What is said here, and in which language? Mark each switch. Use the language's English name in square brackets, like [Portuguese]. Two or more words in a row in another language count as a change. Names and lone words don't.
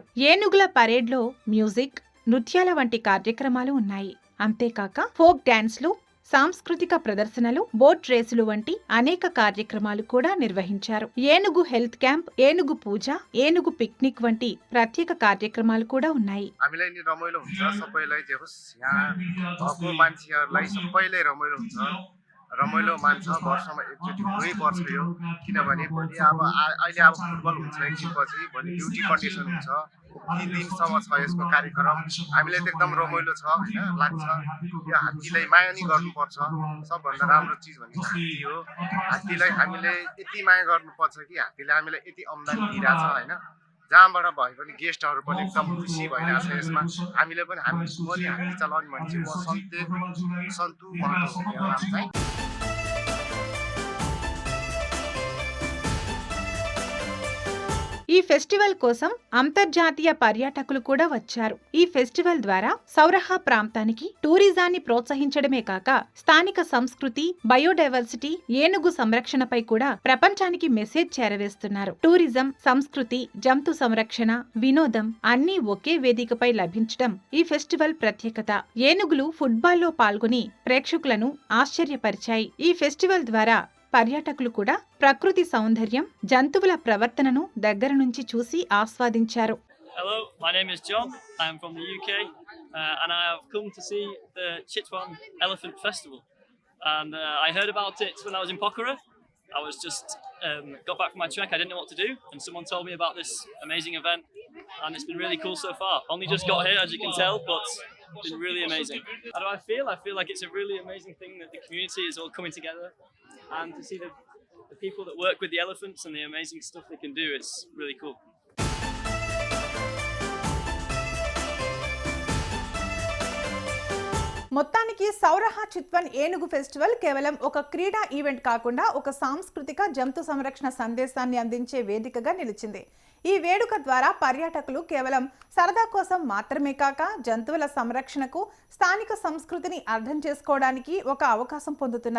[Telugu] ఏనుగుల పరేడ్లో మ్యూజిక్, నృత్యాల వంటి కార్యక్రమాలు ఉన్నాయి. అంతేకాక [English] folk dances, [Telugu] సాంస్కృతిక ప్రదర్శనలు, [English] boat races [Telugu] వంటి అనేక కార్యక్రమాలు కూడా నిర్వహించారు. ఏనుగు [English] health camp, [Telugu] ఏనుగు పూజ, ఏనుగు పిక్నిక్ వంటి ప్రత్యేక కార్యక్రమాలు కూడా ఉన్నాయి. [Nepali] रमाइलो मान्छ वर्षमा एकचोटि हुनै पर्छ यो, किनभने भोलि अब अहिले अब फुटबल हुन्छ, एकछिनपछि भोलि [English] beauty condition [Nepali] हुन्छ, 3 दिनसम्म छ यसको कार्यक्रम। हामीलाई त एकदम रमाइलो छ हैन, लाग्छ यो हात्तीलाई माया नि गर्नुपर्छ। सबभन्दा राम्रो चिज भनेको हात्ती हो। हात्तीलाई हामीले यति माया गर्नुपर्छ कि हात्तीले हामीलाई यति आम्दानी दिइराछ हैन, जहाँबाट भए पनि गेस्टहरू पनि एकदम खुसी भइरहेछ यसमा। हामीले पनि म नि हात्ती चलाउने मान्छे, म सन्तु महतो मेरो नाम चाहिँ। [Telugu] ఈ ఫెస్టివల్ కోసం అంతర్జాతీయ పర్యాటకులు కూడా వచ్చారు. ఈ ఫెస్టివల్ ద్వారా సౌరహా ప్రాంతానికి టూరిజాన్ని ప్రోత్సహించడమే కాక స్థానిక సంస్కృతి, బయోడైవర్సిటీ, ఏనుగు సంరక్షణపై కూడా ప్రపంచానికి మెసేజ్ చేరవేస్తున్నారు. టూరిజం, సంస్కృతి, జంతు సంరక్షణ, వినోదం అన్నీ ఒకే వేదికపై లభించడం ఈ ఫెస్టివల్ ప్రత్యేకత. ఏనుగులు ఫుట్బాల్లో పాల్గొని ప్రేక్షకులను ఆశ్చర్యపరిచాయి. ఈ ఫెస్టివల్ ద్వారా పర్యాటకులు కూడా ప్రకృతి సౌందర్యం, జంతువుల ప్రవర్తనను దగ్గర నుంచి చూసి ఆస్వాదించారు. [English] Hello, my name is John. I am from the UK and I have come to see the Chitwan Elephant Festival. And I heard about it when I was in Pokhara. I was just got back from my trek. I didn't know what to do, and someone told me about this amazing event, and it's been really cool so far. Only just got here, as you can tell, but it's been really amazing. How do I feel? I feel like it's a really amazing thing that the community is all coming together, and to see the people that work with the elephants and the amazing stuff they can do, it's really cool. [Telugu] మొత్తానికి సౌరహా చిత్వన్ ఏనుగు ఫెస్టివల్ కేవలం ఒక క్రీడా ఈవెంట్ కాకుండా ఒక సాంస్కృతిక, జంతు సంరక్షణ సందేశాన్ని అందించే వేదికగా నిలిచింది. ఈ వేడుక ద్వారా పర్యాటకులు కేవలం సరదా కోసం మాత్రమే కాక జంతువుల సంరక్షణకు, స్థానిక సంస్కృతిని అర్థం చేసుకోవడానికి ఒక అవకాశం పొందుతున్నారు.